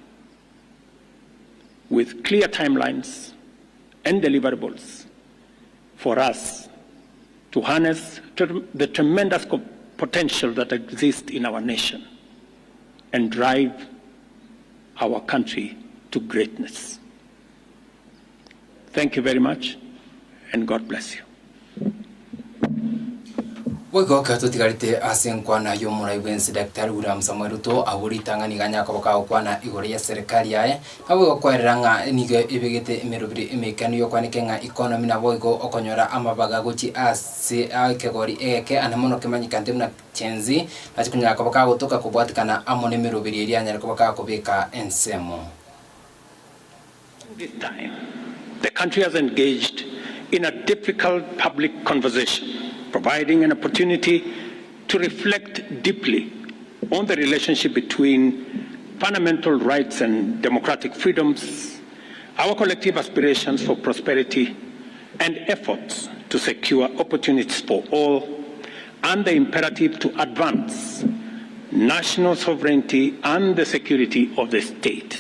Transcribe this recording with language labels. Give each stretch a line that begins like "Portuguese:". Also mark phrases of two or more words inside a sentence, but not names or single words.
English: with clear timelines and deliverables for us to harness the tremendous potential that exists in our nation and drive our country to greatness. Thank you very much, and God bless you.
Gusii: Wego katigarite asenkwana yo muraiwensi Daktari William Samoei Ruto awuritanga niganya koboka okwana igore ya serikali yae awego kweranga nige ibigite imirubiri imekani yo kwanikenga economy na boigo okonyora amabaga guchi ase akegori eke anamono kemanyikante na chenzi achikunya koboka gutoka kubwatikana amone mirubiri eri nyari koboka kubika ensemo.
English: This time the country has engaged in a difficult public conversation, providing an opportunity to reflect deeply on the relationship between fundamental rights and democratic freedoms, our collective aspirations for prosperity and efforts to secure opportunities for all, and the imperative to advance national sovereignty and the security of the state.